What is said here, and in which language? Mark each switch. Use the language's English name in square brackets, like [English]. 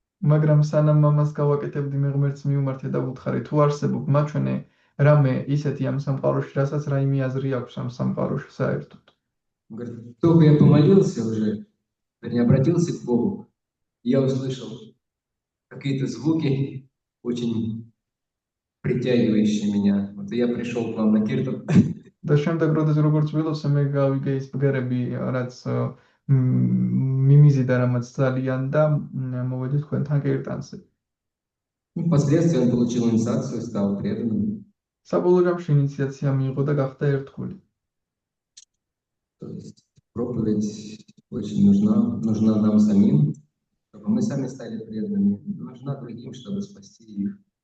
[Georgian] მაგრამ სანამ მამას გავაკეთებდი, მე ღმერთს მიუმართე და ვუთხარი, თუ არსებობ მაჩვენე რამე ისეთი ამ სამყაროში, რასაც რაიმე აზრი აქვს ამ სამყაროში საერთოდ. [Russian] Говорит, только я помолился уже, вернее, обратился к Богу, я услышал какие-то звуки, очень притягивающие меня. Вот я пришел к вам на кирту. [Georgian] და შემდეგ როდესაც როგორც ვილოცე, მე გავიგე ის ბგერები, რაც მიმიზიდა რამაც ძალიან და მოვედი თქვენთან კირტანზე. [Russian] Впоследствии он получил инициацию, стал преданным. [Georgian] საბოლოო ჯამში ინიციაცია მიიღო და гахта ერთგული. [Russian] То есть проповедь очень нужна нам самим, чтобы мы сами стали преданными, нужна другим, чтобы спасти их.